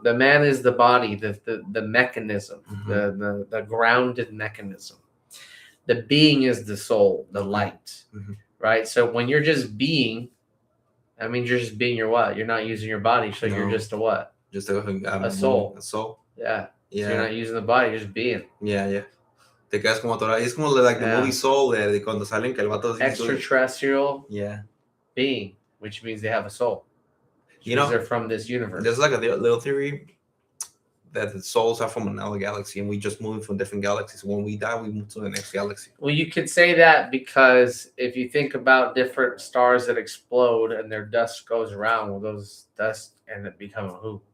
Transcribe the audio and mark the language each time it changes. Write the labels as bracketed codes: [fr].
[en] The man is the body, the mechanism, the grounded mechanism. The being is the soul, the light, right? So when you're just being, that means you're just being your what? You're not using your body, so you're just a what? Just a soul. A soul. Yeah. Yeah. So you're not using the body, you're just being. Yeah, yeah. [es] Te quedas como atorado. Es como [en] like the movie [es] Soul de cuando salen que el vato [en] extraterrestrial yeah. being, which means they have a soul. You know, they're from this universe. There's like a little theory that the souls are from another galaxy and we just move from different galaxies. When we die, we move to the next galaxy. Well, you could say that because if you think about different stars that explode and their dust goes around, well, those dust end up becoming who?